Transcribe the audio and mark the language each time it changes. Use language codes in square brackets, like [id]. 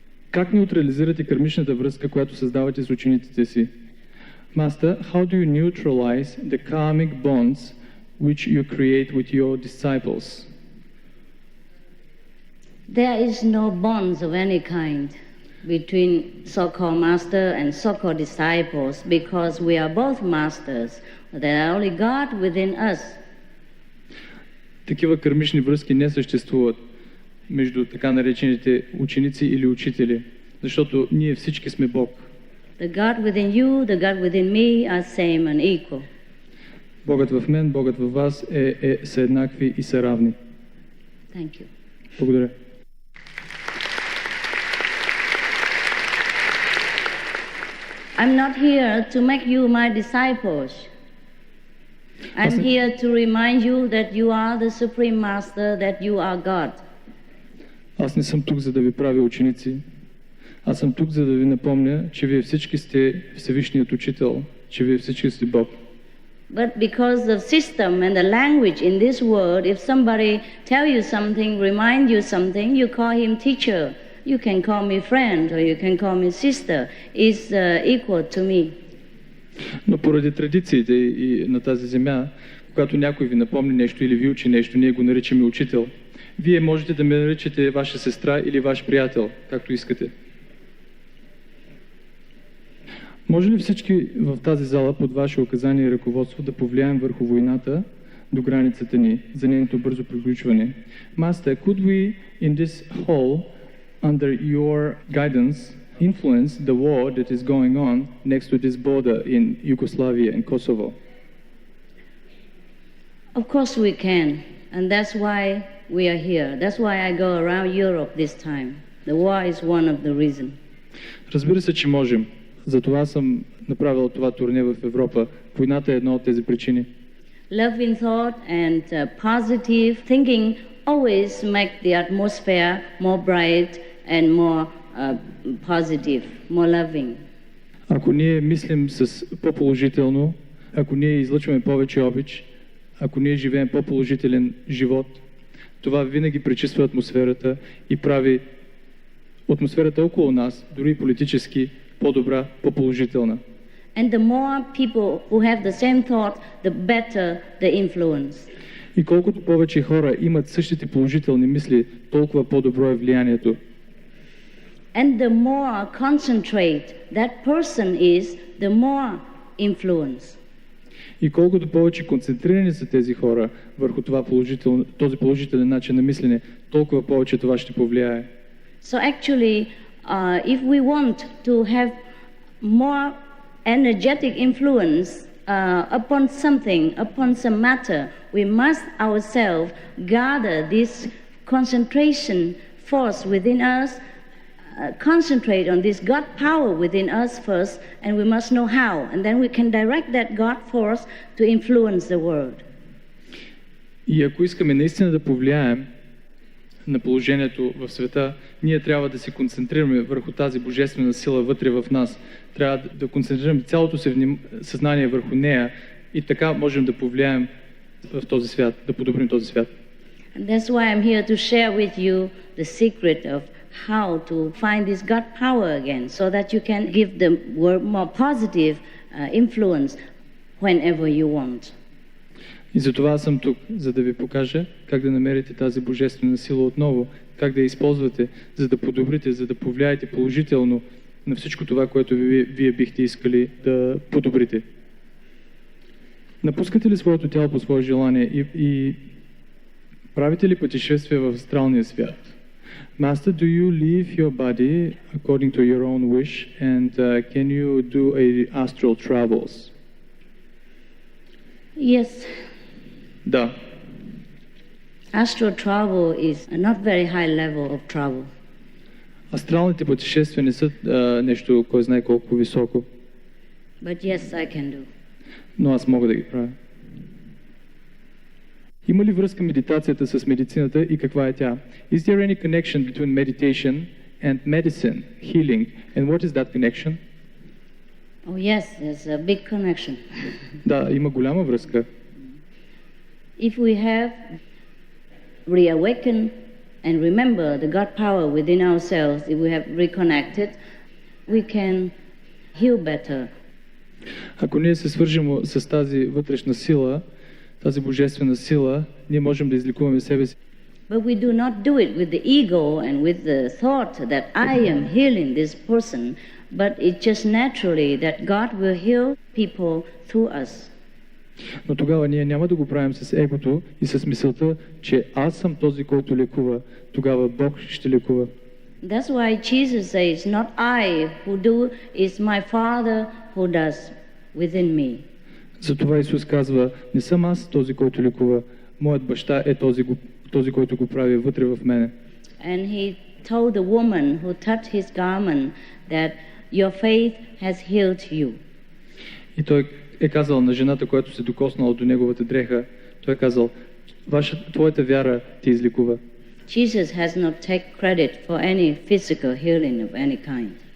[bg] Как неутрализирате кармичната връзка, която създавате с учениците си? [en] Master, how do you neutralize the karmic bonds which you create with your disciples? There is no bonds of any kind between so-called master and so-called disciples because we are both masters. There are only God within us. [bg] Такива кармични връзки не съществуват между така наречените ученици или учители, защото ние всички сме Бог. [en] The God within you, the God within me are same and equal. [bg] Богът в мен, Богът във вас са еднакви и са равни. [en] Thank you. [bg] Благодаря. [en] I'm not here to make you my disciples. I'm here to remind you that you are the Supreme Master, that you are God. [bg] Аз не съм тук, за да ви правя ученици. Аз съм тук, за да ви напомня, че вие всички сте Всевишният Учител, че вие всички сте Бог. [en] But because of system and the language in this world, if somebody tell you something, remind you something, you call him teacher. You can call me friend or you can call me sister. Is equal to me. [bg] Но поради традициите и на тази земя, когато някой ви напомни нещо или ви учи нещо, ние го наричаме учител. Вие можете да ме наричате ваша сестра или ваш приятел, както искате. Може ли всички в тази зала под ваше указание и ръководство да повлияем върху войната до границата ни за нейното бързо приключване? [en] Master, could we in this hall, under your guidance, influence the war that is going on next to this border in Yugoslavia and Kosovo? Of course we can, and that's why we are here. That's why I go around Europe this time. The war is one of the reasons. [bg] Разбира се, че можем. Затова съм направил това турне в Европа. Войната е една от тези причини. [en] Love in thought and positive thinking always make the atmosphere more bright and more positive, more loving. [bg] Ако ние мислим с по-положително, ако ние излъчваме повече обич, ако ние живеем по-положителен живот, това винаги пречиства атмосферата и прави атмосферата около нас, дори политически, по-добра, по-положителна. [en] And the more people who have the same thought, the better the influence. [bg] И колкото повече хора имат същите положителни мисли, толкова по-добро е влиянието. [en] And the more concentrate that person is, the more influence. [bg] И колкото повече концентрирани са тези хора върху този положителен начин на мислене, толкова повече това ще повлияе. [en] So actually, if we want to have more energetic influence upon something, upon some matter, we must ourselves gather this concentration force within us, concentrate on this God power within us first, and we must know how, and then we can direct that God force to influence the world. [bg] И ако искаме наистина да повлияем на положението в света, ние трябва да се концентрираме върху тази божествена сила вътре в нас. Трябва да концентрираме цялото си съзнание върху нея и така можем да повлияем в този свят, да подобрим този свят. [en] And that's why I'm here to share with you the secret of how to find this God power again, so that you can give the world more positive influence whenever you want. [bg] И затова аз съм тук, за да ви покажа как да намерите тази божествена сила отново, как да я използвате, за да подобрите, за да повлияете положително на всичко това, което вие бихте искали да подобрите. Напускате ли своето тяло по свое желание и правите ли пътешествия в астралния свят? [en] Master, do you leave your body according to your own wish, and can you do astral travels? Yes. [bg] Да. [en] Astral travel is a not very high level of travel. [bg] Астралните пътешествия не са нещо, кой знае колко високо. [en] But yes, I can do. [bg] Но аз мога да ги правя. Има ли връзка медитацията с медицината и каква е тя? [en] Is there any connection between meditation and medicine, healing? And what is that connection? Oh yes, there's a big connection. [bg] Да, има голяма връзка. [en] If we have reawakened and remember the God power within ourselves, if we have reconnected, we can heal better. [bg] Ако ние се свържем с тази вътрешна сила, тази божествена сила, ние можем да излекуваме себе си. [en] But we do not do it with the ego and with the thought that I am healing this person, but it's just naturally that God will heal people through us. [bg] Но тогава ние няма да го правим с егото и с мисълта, че аз съм този, който лекува. Тогава Бог ще лекува. [en] That's why Jesus says, not I who do, is my Father who does within me. [bg] Затова Исус казва, не съм аз този, който лекува. Моят баща е този, който го прави вътре в мене. [en] And he told the woman who touched his garment that your faith has healed you. [bg] И той е казал на жената, която се докоснала до неговата дреха, той е казал, твоята вяра те излекува. [en] Jesus has not taken credit for any physical healing of any kind.